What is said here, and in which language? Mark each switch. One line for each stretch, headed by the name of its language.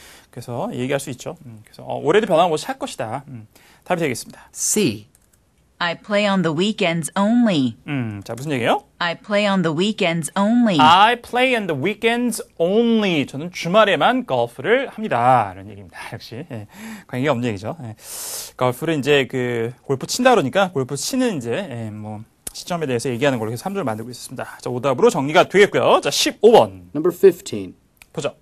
Korean: 그래서 얘기할 수 있죠. 그래서 올해도 변함없이 할 것이다. 답이 되겠습니다.
English: C. I play on the weekends only.
Korean: 자, 무슨 얘기예요?
English: I play on the weekends only. I play on the weekends only.
Korean: 저는 주말에만 골프를 합니다. 이런 얘기입니다. 역시 관계가 없는 얘기죠. 골프를 이제 골프 친다 그러니까 골프 치는 이제 뭐 시점에 대해서 얘기하는 걸로 해서 3절 만들고 있었습니다. 자, 오답으로 정리가 되겠고요. 자, 15번
English: Number 15.
Korean: 보죠.